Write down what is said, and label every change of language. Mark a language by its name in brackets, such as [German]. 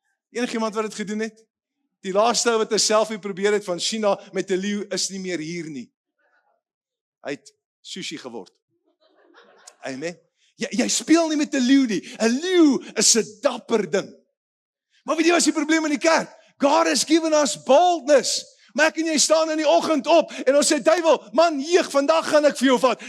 [Afrikaans] Enigiemand wat dit gedoen het? Die laaste ou wat 'n selfie probeer het van China met 'n leeu is nie meer hier nie. Hy het sushi geword. Amen. Jy speel nie met 'n leeu nie. 'n Leeu is 'n dapper ding. Maar weet jy wat is die probleem in die kerk? [English] God has given us boldness. [Afrikaans] Maar ek en jy staan in die oggend op en ons sê, duiwel, man, vandag gaan ek vir jou vat.